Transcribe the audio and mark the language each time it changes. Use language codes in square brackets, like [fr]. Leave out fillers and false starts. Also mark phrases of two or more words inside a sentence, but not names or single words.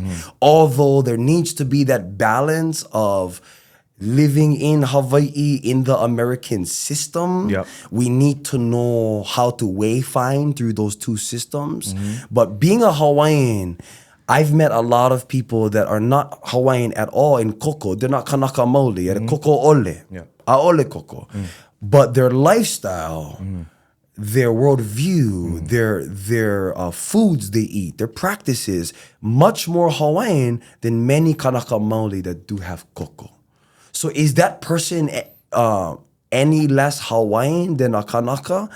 [en] Although there needs to be that balance of living in Hawaii in the American system, we need to know how to wayfind through those two systems. But being a Hawaiian, I've met a lot of people that are not Hawaiian at all in koko. They're not [haw] Kanaka Maoli, koko ole. Aole koko. [en] But their lifestyle, their worldview, their foods they eat, their practices, much more Hawaiian than many [haw] Kanaka Maoli [en] that do have koko. So is that person any less Hawaiian than a Kanaka?